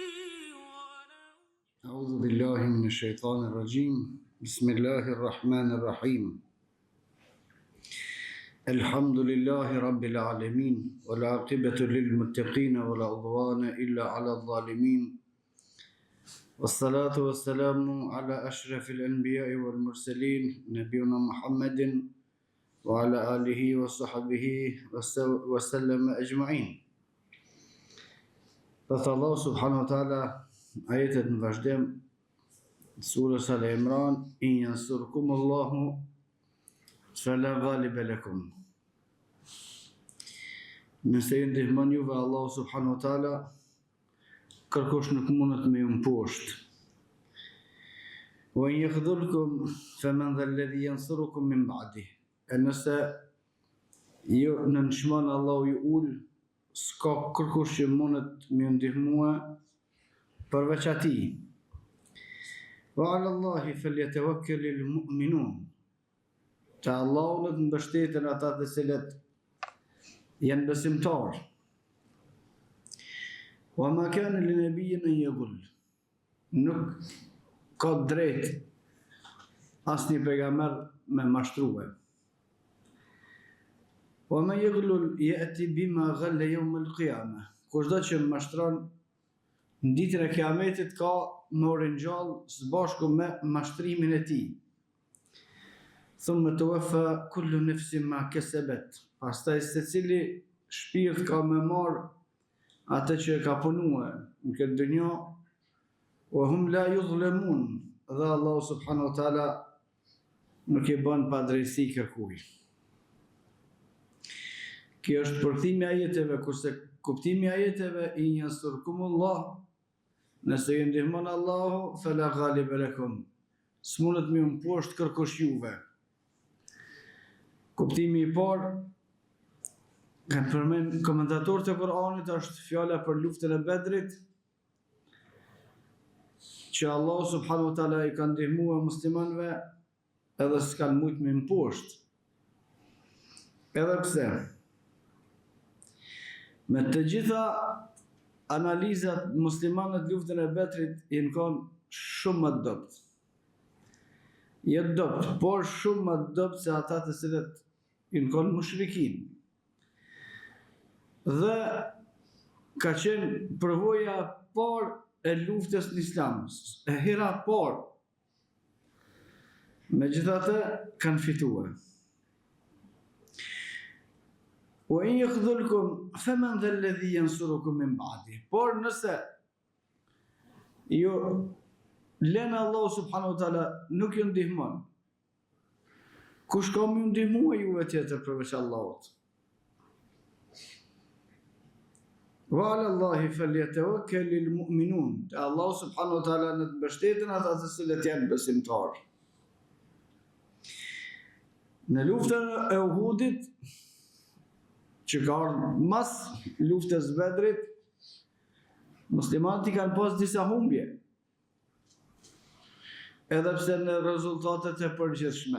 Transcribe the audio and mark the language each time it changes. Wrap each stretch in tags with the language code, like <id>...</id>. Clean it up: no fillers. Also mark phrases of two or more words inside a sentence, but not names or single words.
<ar>أعوذ بالله من الشيطان الرجيم بسم الله الرحمن الرحيم الحمد لله رب العالمين والعاقبة للمتقين ولا عدوان إلا على الظالمين والصلاة والسلام على أشرف الأنبياء والمرسلين نبينا محمد وعلى آله وصحبه وسلم أجمعين.</ar> <sq>Thot Allah</sq> <ar>سبحانه وتعالى</ar> <sq>ajetet në vazhdim surës Al-Imran</sq> <ar>إن ينصركم الله فلا غالب لكم.</ar> <sq>Nëse ju ndihmon juve Allah</sq> <ar>سبحانه وتعالى,</ar> <sq>kërkush nuk mundet me ju mposht.</sq> <ar>وإن يخذلكم فمن ذا الذي ينصركم من بعده.</ar> <sq>E nëse ju në nëshman Allah ju ul, s'ka kërkush që mundet me ju ndihmua përveç atij.</sq> <ar>وعلى الله فليتوكل المؤمنون.</ar> <sq>Që Allahu në të mbështeten ata të cilët janë besimtar.</sq> <ar>وما كان لنبي أن يغل.</ar> <sq>Nuk ka drejt asnjë pejgamber me mashtrue.</sq> <ar>ومن يغلل يأت بما غل يوم القيامة.</ar> <sq>Kushdo që mashtron në ditën e Kiametit ka më ringjall së bashku me mashtrimin e tij.</sq> <ar>ثم توفى كل نفس ما كسبت.</ar> <sq>Pastaj secili shpirt ka me marë atë që ka punue në këtë dënjo,</sq> <ar>وهم لا يظلمون,</ar> <sq>dhe Allah</sq> <ar>سبحانه وتعالى</ar> <sq>nuk i bën pa drejtësi kërkuj. Kjo është përkthimi ajeteve, kurse kuptimi ajeteve</sq> <ar>إن ينصركم الله,</ar> <sq>nëse ju ndihmon Allahu,</sq> <ar>فلا غالب لكم.</ar> <sq>S'mundet me ju mposht kërkush juve. Kuptimi i parë, kanë përmend komentatorët e Kur'anit, është fjala për luftën e Bedrit, që Allah</sq> <ar>سبحانه وتعالى</ar> <sq>i ka ndihmuar muslimanëve edhe s'kan mujt me mposht. Edhe pse me të gjitha analizat muslimanët luftën e Bedrit janë kanë shumë më dopt. Jetë dopt, por shumë më dopt se ata të cilët janë kanë mushrikin. Dhe ka qenë përvoja parë e luftës në Islam, e hera parë. Megjithatë kanë fituar.</sq> <ar>وإن يخذلكم فمن ذا الذي ينصركم من بعده.</ar> <sq>Por nëse ju lënë Allah</sq> <ar>سبحانه وتعالى</ar> <sq>nuk ju ndihmon, kush ka më ndihmua juve tjetër përveç Allahut?</sq> <ar>وعلى الله فليتوكل المؤمنون.</ar> <sq>Allah</sq> <ar>سبحانه وتعالى</ar> <sq>në të mbështeten ata të cilët janë besimtar. Në luftën e Uhudit, që ka ardhur mas luftës Bedrit, muslimanët i kanë pas disa humbje, edhe pse në rezultatet e përgjithshme.</sq>